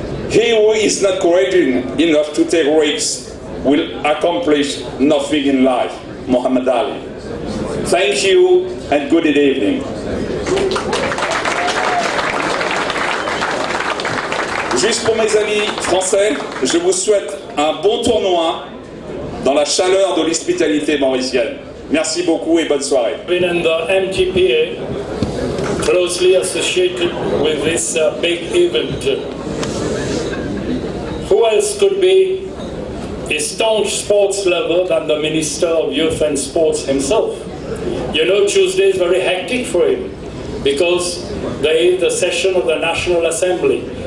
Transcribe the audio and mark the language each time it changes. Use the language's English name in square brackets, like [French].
[English] He who is not courageous enough to take risks will accomplish nothing in life. Muhammad Ali. Thank you and good evening. [French] Juste pour mes amis français, je vous souhaite un bon tournoi dans la chaleur de l'hospitalité mauricienne. Merci beaucoup et bonne soirée. [English] Been in the MTPA, closely associated with this big event. Who else could be a staunch sports lover than the Minister of Youth and Sports himself? You know, Tuesday is very hectic for him because there is the session of the National Assembly.